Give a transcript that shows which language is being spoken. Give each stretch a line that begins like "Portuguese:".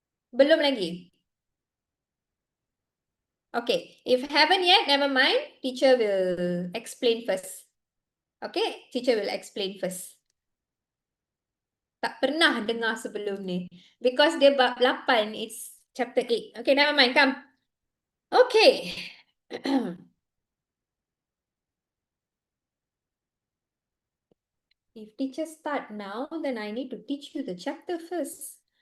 Malay: Belum lagi.
English: Okay, if haven't yet, never mind. Teacher will explain first. Okay, teacher will explain first.
Malay: Tak pernah dengar sebelum ni.
English: Because
Malay: dia bab 8,
English: it's chapter 8. Okay, never mind, come. Okay. If teacher start now, then I need to teach you the chapter first.